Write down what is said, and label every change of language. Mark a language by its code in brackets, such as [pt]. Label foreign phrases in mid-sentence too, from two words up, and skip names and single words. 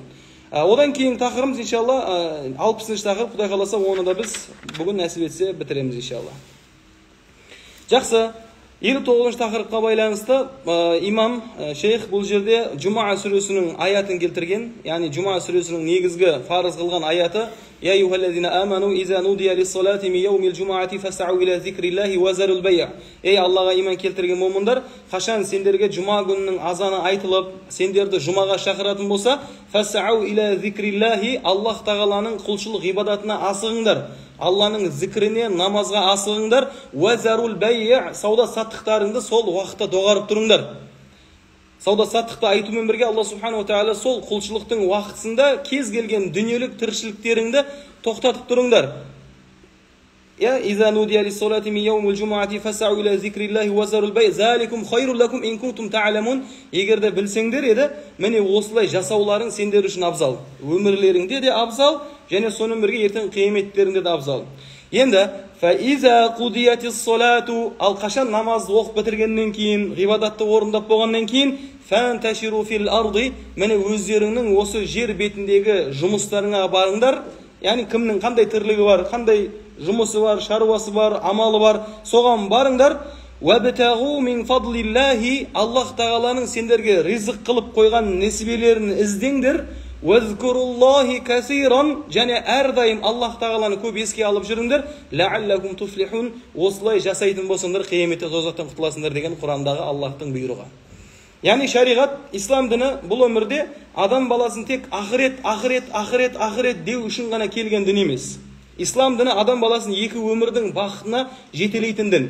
[kk] Одан кейін тақырыбымыз иншалла 60 тақырып, Құдай қаласа оны да біз бүгін нәсіп етсе бітіреміз иншалла. Жақсы, 59 тақырыпқа байланысты имам шейх бұл жерде Жума сүресінің аятын келтірген, яғни Жума сүресінің негізгі фарыз қылған аяты: [ar] يا أيها الذين آمنوا إذا نودي للصلاة من يوم الجمعة فاسعوا إلى ذكر الله وذروا البيع. [kk] Ей Аллаға иман келтірген момындар, қашан сендерге жұма күнінің азаны айтылып, сендерді жұмаға шақыратын болса, [ar] فاسعوا إلى ذكر الله, [kk] Аллах тағаланың құлшылық ғибадатына асығыңдар. Алланың зікіріне, намазға асығыңдар. [ar] وذروا البيع, [kk] сауда саттықтарыңды сол уақытта доғарып тұрыңдар. Сауда саттықты айтумен бірге Алла [ar] سبحانه وتعالى [kk] сол құлшылықтың уақытысында кез келген дүниелік тіршіліктеріңді тоқтатып тұрыңдар. [ar] يا إذا نودي للصلاة من يوم الجمعة فاسعوا إلى ذكر الله وذروا البيع ذلكم خير لكم إن كنتم تعلمون. [kk] Егер де білсеңдер еді, міне осылай жасауларың сендер үшін абзал. Өмірлеріңде де абзал, және сонымен бірге ертең қияметтерінде де абзал. Енді [ar] فإذا قضيت الصلاة, [kk] ал қашан намаз оқып бітіргеннен кейін, ғибадатты орындап болғаннан кейін, [ar] فانتشروا في الأرض, [kk] міне өздеріңнің осы жер бетіндегі жұмыстарыңа барыңдар, яғни кімнің қандай тірлігі бар, қандай жұмысы бар, шаруасы бар, амалы бар, соған барыңдар. [ar] وَابْتَغُوا مِنْ فَضْلِ اللَّهِ [kk] Аллах тағаланың сендерге ризық қылып қойған несібелерін іздеңдер. [ar] وَاذْكُرُوا اللَّهِ كَثِيرًا [kk] және әрдайым Аллах тағаланы көп еске алып жүріңдер. [ar] لَعَلَّكُمْ تُفْلِحُونَ [kk] осылай жасайтын болсаңдар қияметте тозақтан құтыласыңдар деген Құрандағы Аллахтың бұйрығы. Яғни шариғат, ислам діні бұл өмірде адам баласын тек ақырет деу үшін ғана келген дін емес. Ислам діні адам баласын екі өмірдің бақытына жетелейтін дін.